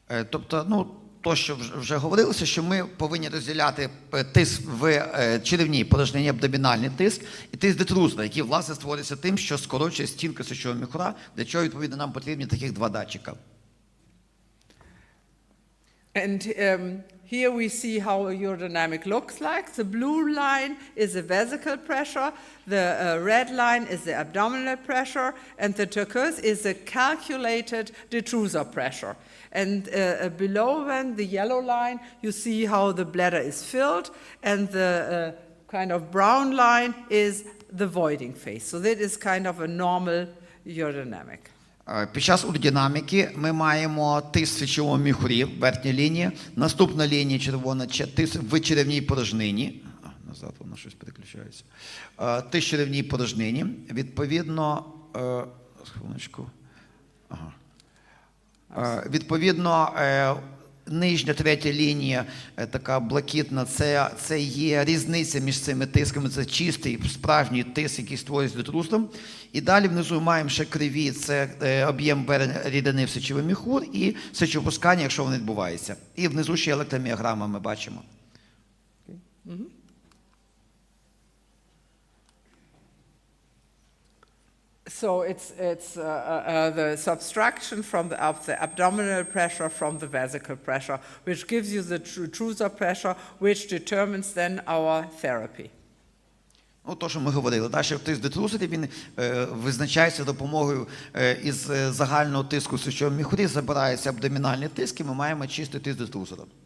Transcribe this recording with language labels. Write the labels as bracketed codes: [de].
[uk] Тобто, то, що вже говорилося, що ми повинні розділяти тиск в черевній порожнині, абдомінальний тиск, і тиск детрузора, який, власне, створюється тим, що скорочує стінка сечового міхура, для чого, відповідно, нам потрібні таких 2 датчика. [en] And here we see how a urodynamic looks like. The blue line is the vesical pressure, the red line is the abdominal pressure, and the turquoise is the calculated detrusor pressure. And below then, the yellow line, you see how the bladder is filled, and the kind of brown line is the voiding phase. So that is kind of a normal urodynamic. [uk] Під час уродинаміки ми маємо тиск в сечовому міхурі, верхня лінія, наступна лінія червона, тиск в черевній порожнині. Назад воно щось переключається. Тиск в черевній порожнині. Відповідно, хвилиночку. Відповідно, нижня третя лінія, така блакитна, це є різниця між цими тисками, це чистий, справжній тиск, який створюється детрусом. І далі внизу маємо ще криві, це об'єм рідини в сечовий міхур і сечопускання, якщо воно відбувається. І внизу ще електроміограма ми бачимо. [en] So it's the subtraction of the abdominal pressure from the vesical pressure, which gives you the detrusor pressure, which determines then our therapy. [uk] Ну, то, що ми говорили. Далі тиск детрусорів, він визначається допомогою із загального тиску в сечовому міхурі, забирається абдомінальний тиск, і ми маємо чистий тиск детрусора.